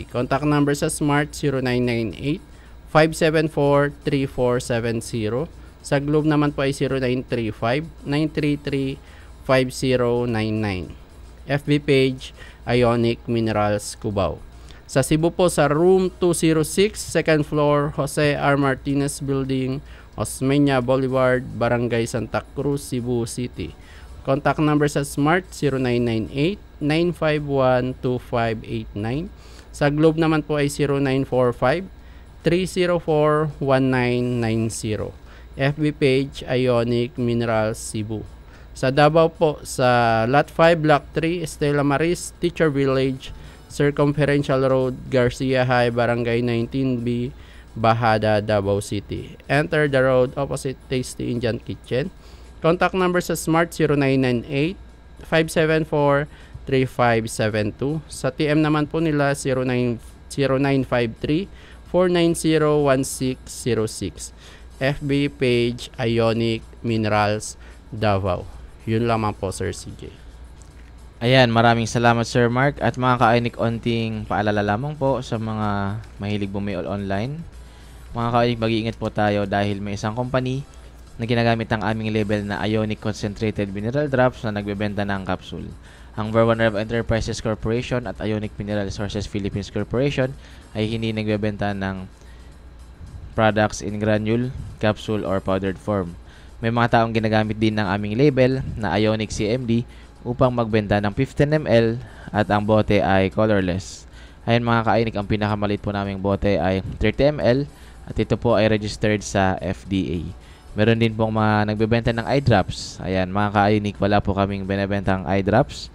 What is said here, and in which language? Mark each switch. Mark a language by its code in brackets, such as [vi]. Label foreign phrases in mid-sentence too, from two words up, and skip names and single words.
[en] Contact number [tl] sa Smart 0998-574-3470. Sa Globe naman po ay 0935-933-5099. [en] FB page Ionic Minerals Cubao. [tl] Sa Cebu po, sa Room 206, [en] 2nd floor, [tl] Jose R. Martinez Building, Osmeña Boulevard, Barangay Santa Cruz, Cebu City. [en] Contact number [tl] sa Smart 0998-951-2589. Sa Globe naman po ay 0945-304-1990. [en] FB page Ionic Minerals Cebu. [tl] Sa Davao po, sa Lot 5, Block 3, Estela Maris, Teacher Village, Circumferential Road, Garcia High, Barangay 19B, Bahada, Davao City. [en] Enter the road opposite Tasty Indian Kitchen. Contact number [tl] sa Smart 0998-574-3572. Sa TM naman po nila 0953-490-1606. [en] FB page Ionic Minerals Davao. [tl] Yun lamang po, Sir CJ. Ayan, maraming salamat Sir Mark. At mga ka-Ionic, onting paalala lamang po sa mga mahilig bumili online. Mga ka-Ionic, mag-iingat po tayo dahil may isang company na ginagamit ang aming label na Ionic Concentrated Mineral Drops na nagbebenta ng capsule. Ang Ver1 Rev Enterprises Corporation at Ionic Mineral Resources Philippines Corporation ay hindi nagbebenta ng [en] products in granule, capsule, or powdered form. [tl] May mga taong ginagamit din ng aming label na Ionic CMD upang magbenta ng 15 ml at ang bote ay colorless. Ayan mga ka-Ionic, ang pinakamalit po naming bote ay 30 ml at ito po ay registered sa FDA. Meron din pong mga nagbebenta ng [en] eye drops. [tl] Ayan mga ka-Ionic, wala po kaming binebentang [en] eye drops.